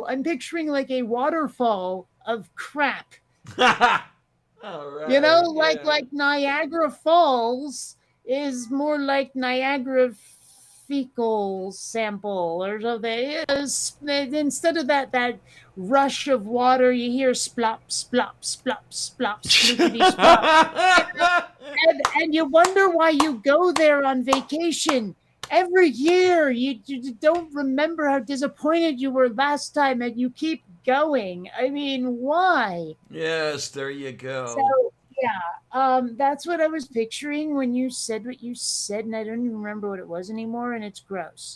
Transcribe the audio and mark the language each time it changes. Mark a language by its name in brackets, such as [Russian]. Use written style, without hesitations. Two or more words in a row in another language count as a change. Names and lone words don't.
[English] I'm picturing like a waterfall of crap. All right. Yeah. Like Niagara Falls is more like Niagara fecal sample or something. Instead of that rush of water, you hear splop, splop, splop, splop, sploopity splop. And you wonder why you go there on vacation. Every year, you don't remember how disappointed you were last time, and you keep going. I mean, why? Yes, there you So go. yeah, that's what I was picturing when you said what you said, and I don't even remember what it was anymore, and it's gross.